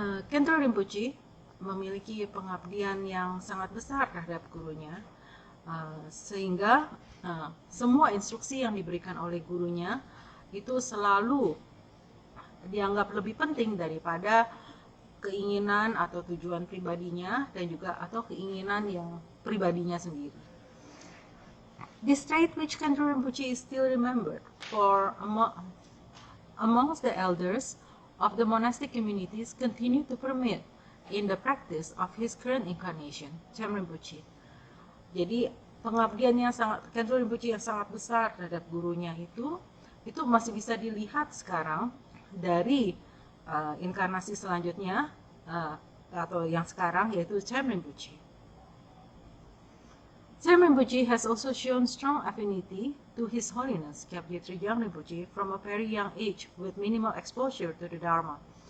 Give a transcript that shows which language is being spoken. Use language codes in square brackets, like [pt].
[id] Khentrul Rinpoche memiliki pengabdian yang sangat besar terhadap gurunya, sehingga semua instruksi yang diberikan oleh gurunya itu selalu dianggap lebih penting daripada keinginan atau tujuan pribadinya dan juga atau keinginan yang pribadinya sendiri. [en] This trait which Khentrul Rinpoche is still remembered for amongst the elders of the monastic communities continue to permeate in the practice of his current incarnation, Chem Rinpoche. [id] Jadi pengabdian yang sangat Khentrul Rinpoche yang sangat besar terhadap gurunya itu masih bisa dilihat sekarang dari inkarnasi selanjutnya atau yang sekarang yaitu Chem Rinpoche. [en] Chem Rinpoche has also shown strong affinity to His Holiness Kyabje Trijang Rinpoche from a very young age with minimal exposure to the Dharma.